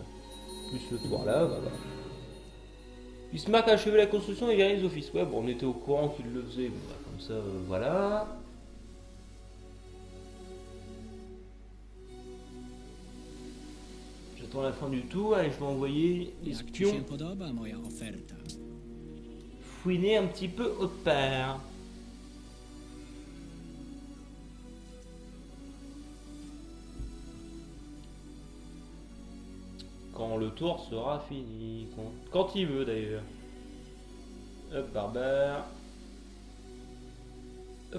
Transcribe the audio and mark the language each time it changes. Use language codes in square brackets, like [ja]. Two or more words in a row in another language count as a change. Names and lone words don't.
[fr] Plus le tour là, bah voilà. Bismarck a achevé la construction et gagné les offices. Ouais, bon, on était au courant qu'il le faisait. Bon, bah, comme ça, voilà. J'attends la fin du tour et je vais envoyer [pl] Jak ci [fr] l'espion [pl] się podoba moja oferta? [fr] fouiner un petit peu autre part. Quand le tour sera fini. Quand il veut d'ailleurs. Hop, barbare. Hop.